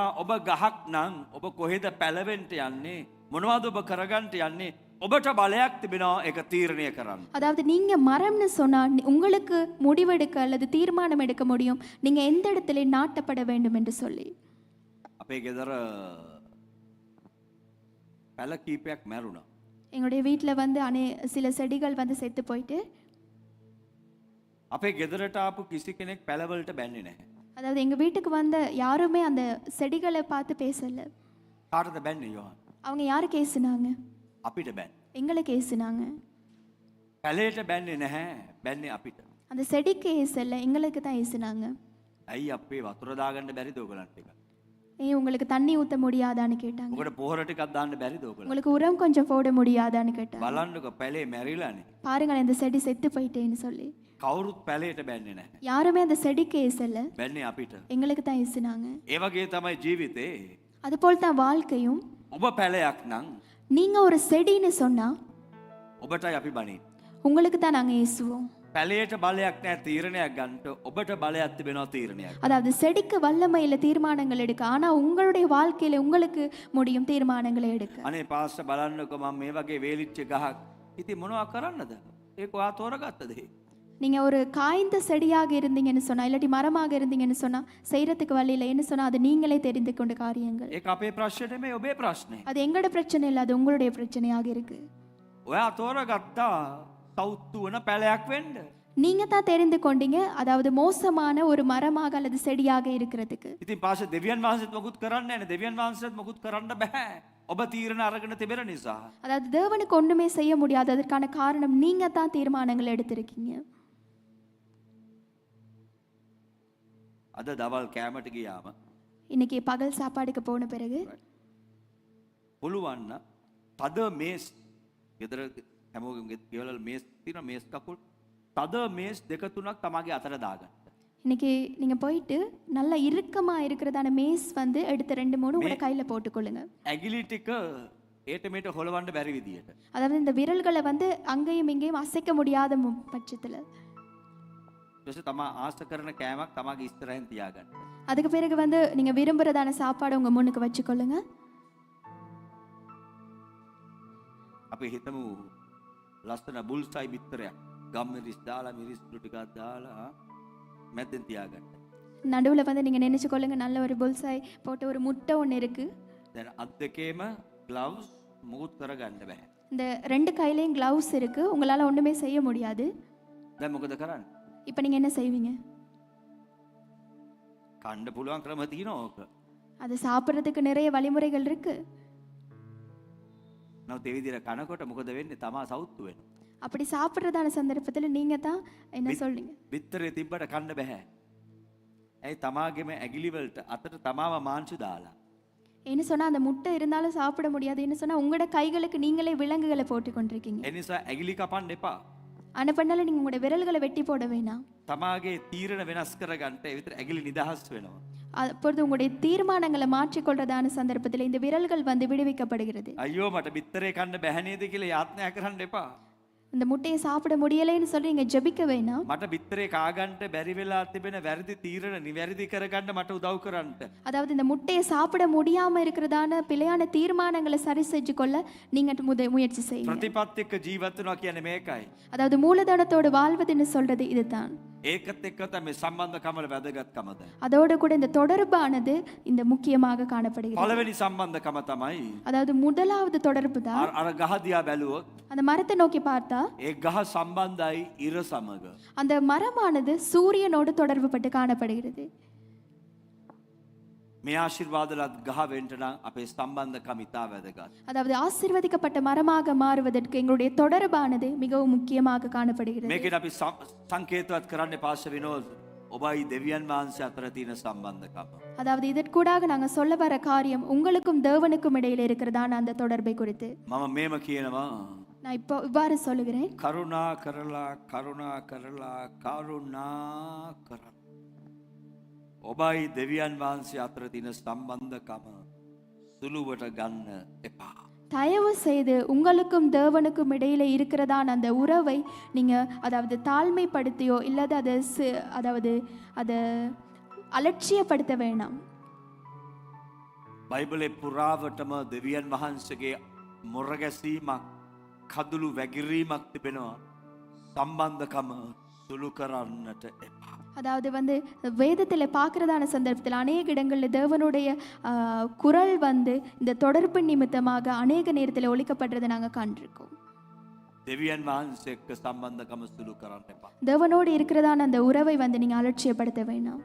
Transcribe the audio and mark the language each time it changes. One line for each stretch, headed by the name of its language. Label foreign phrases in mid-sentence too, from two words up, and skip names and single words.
Sinhala: ඔබ ගහක් නම් ඔබ කොහෙද පැලවෙන්න යන්නේ? මොනවද ඔබ කරගන්න යන්නේ? ඔබට බලයක් තිබෙනවා ඒක තීරණය කරන්න.
Tamil: அதாவது நீங்க மரம்னு சொன்னா உங்களுக்கு முடிவெடுக்க அல்லது தீர்மானம் எடுக்க முடியும் நீங்க எந்த இடத்திலே நாட்டப்பட வேண்டும் என்று சொல்லி.
Sinhala: අපේ ගෙදර පැල කීපයක් මැරුණා.
Tamil: எங்களுடைய வீட்டில் வந்து சில செடிகள் வந்து செத்து போயிட்டு
Sinhala: අපේ ගෙදරට ආපු කිසි කෙනෙක් පැලවලට බැන්නේ නැහැ.
Tamil: அதாவது எங்க வீட்டுக்கு வந்த யாருமே அந்த செடிகளை பார்த்து பேசல.
Sinhala: කාටද බැන්නේ යෝහන්?
Tamil: அவங்க யாருக்கு ஏசுனாங்க?
Sinhala: අපිට බැන්න.
Tamil: எங்களுக்கு ஏசுனாங்க.
Sinhala: පැලේට බැන්නේ නැහැ. බැන්නේ අපිට.
Tamil: அந்த செடிக்கு ஏசல, எங்களுக்கு தான் ஏசுனாங்க.
Sinhala: ඇයි අපේ වතුර දාගන්න බැරිද ඔයගලන්ට එක?
Tamil: ஏன் உங்களுக்கு தண்ணி ஊத்த முடியாதான்னு கேட்டாங்க.
Sinhala: ඔකට පොහොර ටිකක් දාන්න බැරිද ඔයගලන්ට?
Tamil: உங்களுக்கு உரம் கொஞ்சம் போட முடியாதான்னு கேட்டாங்க.
Sinhala: බලන්නකො පැලේ මැරිලානේ.
Tamil: பாருங்களேன் இந்த செடி செத்து போயிட்டேன்னு சொல்லி.
Sinhala: කවුරුත් පැලේට බැන්නේ නැහැ.
Tamil: யாருமே அந்த செடிக்கு ஏசல,
Sinhala: බැන්නේ අපිට.
Tamil: எங்களுக்கு தான் ஏசுனாங்க.
Sinhala: ඒ වගේ තමයි ජීවිතේ.
Tamil: அதுபோல் தான் வாழ்க்கையும்.
Sinhala: ඔබ පැලයක් නම්
Tamil: நீங்க ஒரு செடின்னு சொன்னா
Sinhala: ඔබටයි අපි බණින්.
Tamil: உங்களுக்கு தான் நாங்க ஏசுவோம்.
Sinhala: පැලේට බලයක් නැහැ තීරණයක් ගන්නට. ඔබට බලයක් තිබෙනවා තීරණයක්.
Tamil: அதாவது செடிக்கு வல்லமையில தீர்மானங்கள் எடுக்க, ஆனா உங்களுடைய வாழ்க்கையில உங்களுக்கு முடியும் தீர்மானங்களை எடுக்க.
Sinhala: අනේ පාස්ටර් බලන්නකො මම මේ වගේ වේලිච්ච ගහක්. ඉතින් මොනවා කරන්නද? ඒක ඔයා තෝරගත්තද?
Tamil: நீங்கள் ஒரு காய்ந்த செடியாக இருந்தீங்கன்னு சொன்னால் இல்லாட்டி மரமாக இருந்தீங்கன்னு சொன்னால் செய்கிறதுக்கு வழி இல்லைன்னு சொன்னால் அது நீங்களே தெரிந்து கொண்ட காரியங்கள்.
Sinhala: ඒක අපේ ප්‍රශ්නේ නෙමෙයි ඔබේ ප්‍රශ්නේ.
Tamil: அது எங்களோட பிரச்சனை இல்லை, அது உங்களுடைய பிரச்சனையாக இருக்குது.
Sinhala: ඔයා තෝරගත්තා සෞතු වන පැලයක් වෙන්න.
Tamil: நீங்கள் தான் தெரிந்து கொண்டீங்க, அதாவது மோசமான ஒரு மரமாக அல்லது செடியாக இருக்கிறதுக்கு.
Sinhala: ඉතින් පාෂ දෙවියන් වහන්සේත් මොකුත් කරන්නේ නැහැ. දෙවියන් වහන්සේත් මොකුත් කරන්න බෑ. ඔබ තීරණ අරගෙන තිබෙන නිසා.
Tamil: அதாவது தேவனுக்கு ஒன்றுமே செய்ய முடியாது, அதற்கான காரணம் நீங்கள் தான் தீர்மானங்கள் எடுத்திருக்கீங்க.
Sinhala: අද දවල් කෑමට ගියාම
Tamil: இன்னைக்கு பகல் சாப்பாடுக்கு போன பிறகு
Sinhala: පුළුවන් නම් තද මේස් ගෙදර හැමෝගෙම ගෙවල මේස් තියෙන මේස් කකුල් තද මේස් දෙක තුනක් තමගේ අතට දාගන්න.
Tamil: இன்னைக்கு நீங்கள் போயிட்டு நல்லா இறுக்கமாக இருக்கிறதான மேஸ் வந்து எடுத்து 2-3 உங்களோட கையில் போட்டுக்கொள்ளுங்க.
Sinhala: ඇගිලි ටික ඒට මේට හොලවන්න බැරි විදියට.
Tamil: அதாவது இந்த விரல்களை வந்து அங்கேயும் இங்கேயும் அசைக்க முடியாத பட்சத்தில்
Sinhala: ඊට තමා ආස කරන කෑමක් තමගේ ඉස්සරහින් තියාගන්න.
Tamil: அதுக்கு பிறகு வந்து நீங்கள் விரும்புகிறதான சாப்பாடு உங்கள் முன்னுக்கு வச்சுக்கொள்ளுங்க.
Sinhala: අපි හිතමු ලස්සන බුල්සයි බිත්තරයක් ගම්මිරිස් දාලා මිරිස්ලු ටිකක් දාලා මැදෙන් තියාගන්න.
Tamil: நடுவில் வந்து நீங்கள் நினைச்சுக்கொள்ளுங்க, நல்ல ஒரு புல்சாய் போட்ட ஒரு முட்டை ஒன்று இருக்குது.
Sinhala: දැන් අත් දෙකේම ග්ලව්ස් මුකුත් කරගන්න බෑ.
Tamil: இந்த 2 கையிலையும் க்ளவுஸ் இருக்குது, உங்களால் ஒன்றுமே செய்ய முடியாது.
Sinhala: දැන් මොකද කරන්නේ?
Tamil: இப்போ நீங்கள் என்ன செய்வீங்க?
Sinhala: කන්න පුළුවන් ක්‍රම තියෙනවා ඕක.
Tamil: அது சாப்பிட்றதுக்கு நிறைய வழிமுறைகள் இருக்குது.
Sinhala: නමුත් ඒ විදිහට කනකොට මොකද වෙන්නේ? තමා සෞතු වෙනවා.
Tamil: அப்படி சாப்பிட்றதான சந்தர்ப்பத்தில் நீங்கள் தான் என்ன சொல்றீங்க?
Sinhala: බිත්තරේ තිබ්බට කන්න බෑ. ඇයි තමාගේම ඇගිලි වලට අතට තමාම මාංශු දාලා.
Tamil: என்ன சொன்னால் அந்த முட்டை இருந்தாலும் சாப்பிட முடியாது. என்ன சொன்னால் உங்களோட கைகளுக்கு நீங்களே விலங்குகளை போட்டு கொண்டிருக்கீங்க.
Sinhala: ඒ නිසා ඇගිලි කපන්න එපා.
Tamil: ஆனால் பண்ணாலும் நீங்கள் உங்களோட விரல்களை வெட்டி போட வேணாம்.
Sinhala: තමාගේ තීරණ වෙනස් කරගන්න ඒ විතර ඇගිලි නිදහස් වෙනවා.
Tamil: அப்பொழுது உங்களுடைய தீர்மானங்களை மாற்றிக்கொள்றதான சந்தர்ப்பத்தில் இந்த விரல்கள் வந்து விடுவிக்கப்படுகிறது.
Sinhala: අයියෝ මට බිත්තරේ කන්න බැහැ නේද කියලා යාත්‍රා කරන්න එපා.
Tamil: இந்த முட்டையை சாப்பிட முடியலைன்னு சொல்லி நீங்கள் ஜெபிக்க வேணாம்.
Sinhala: මට බිත්තරේ කාගන්න බැරි වෙලා තිබෙන වැරදි තීරණ නිවැරදි කරගන්න මට උදව් කරන්න.
Tamil: அதாவது இந்த முட்டையை சாப்பிட முடியாமல் இருக்கிறதான பிழையான தீர்மானங்களை சரி செஞ்சு கொள்ள நீங்கள் முயற்சி செய்யுங்க.
Sinhala: ප්‍රතිපත්ති එක්ක ජීවත් වෙනවා කියන්නේ මේකයි.
Tamil: அதாவது மூலதனத்தோடு வாழ்வதுன்னு சொல்றது இதுதான்.
Sinhala: ඒකත් එක්ක තමයි සම්බන්ධකමල වැදගත්කමද.
Tamil: அதோடு கூட இந்த தொடர்பானது இந்த முக்கியமாக காணப்படுகிறது.
Sinhala: පළවෙනි සම්බන්ධකම තමයි
Tamil: அதாவது முதலாவது தொடர்பு தான்.
Sinhala: අර ගහ දිහා බැලුවොත්
Tamil: அந்த மரத்தை நோக்கி பார்த்தா
Sinhala: ඒ ගහ සම්බන්ධයි ඉර සමග.
Tamil: அந்த மரமானது சூரியனோடு தொடர்பு பட்டு காணப்படுகிறது.
Sinhala: මේ ආශිර්වාදලත් ගහ වෙන්න නම් අපේ සම්බන්ධකම ඉතා වැදගත්.
Tamil: அதாவது ஆசீர்வதிக்கப்பட்ட மரமாக மாறுவதற்கு எங்களுடைய தொடர்பானது மிகவும் முக்கியமாக காணப்படுகிறது.
Sinhala: මේකෙන් අපි සංකේතවත් කරන්නේ පාස්ටර් විනෝද් ඔබයි දෙවියන් වහන්සේ අතර තියෙන සම්බන්ධකම.
Tamil: அதாவது இதற்கூடாக நாங்கள் சொல்ல வர காரியம் உங்களுக்கும் தேவனுக்கும் இடையில் இருக்கிறதான அந்த தொடர்பை குறித்து.
Sinhala: මම මේම කියනවා.
Tamil: நான் இப்போ இவ்வாறு சொல்லுகிறேன்.
Sinhala: කරුණා කරලා කරුණා කරලා කරුණා කරලා ඔබයි දෙවියන් වහන්සේ අතර තියෙන සම්බන්ධකම සුළුවට ගන්න එපා.
Tamil: தயவு செய்து உங்களுக்கும் தேவனுக்கும் இடையில இருக்கிறதான அந்த உறவை நீங்கள் அதாவது தாழ்மைப்படுத்தியோ இல்லாத அதாவது அதை அலட்சியப்படுத்த வேணாம்.
Sinhala: බයිබලේ පුරාවටම දෙවියන් වහන්සේගේ මොරගැසීමක් කඳුළු වැගිරීමක් තිබෙනවා. සම්බන්ධකම සුළු කරන්නට එපා.
Tamil: அதாவது வந்து வேதத்தில் பார்க்குறதான சந்தர்ப்பத்தில் அநேக இடங்களில் தேவனுடைய குரல் வந்து இந்த தொடர்பு நிமித்தமாக அநேக நேரத்தில் ஒலிக்கப்படுறதை நாங்கள் கண்டிருக்கோம்.
Sinhala: දෙවියන් වහන්සේ එක්ක සම්බන්ධකම සුළු කරන්න එපා.
Tamil: தேவனோடு இருக்கிறதான அந்த உறவை வந்து நீங்கள் அலட்சியப்படுத்த வேணாம்.